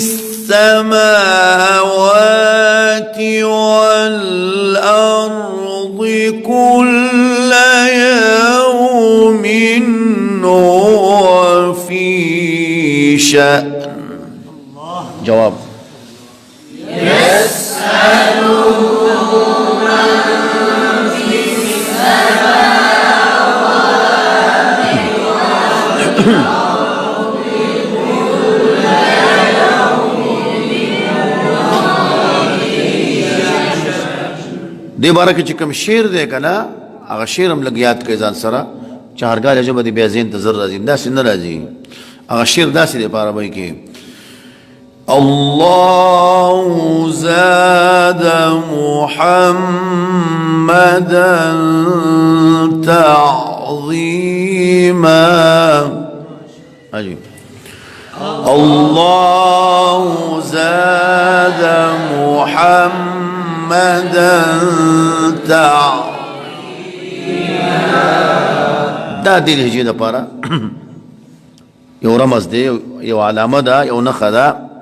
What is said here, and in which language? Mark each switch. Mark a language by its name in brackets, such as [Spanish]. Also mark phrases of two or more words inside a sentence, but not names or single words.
[Arabic] السماوات والأرض كل يوم هو في شأن جواب يسأله من في السماوات والأرض كل يوم [Pashto] دې باره کې چې کوم شعر دی که نه هغه شعر هم لږ یاد کړئ ځان سره چهارګاه لهجه به دې بیا ذهن ته زر راځي داسې نه راځي هغه شعر داسې دی په عربۍ کې [Arabic] الله زاد محمدا تعظيما عجيب الله زاد محمدا [Pashto] تعظيما دا دې لهجې دپاره یو رمز دی، یو علامه ده، یو نښه ده.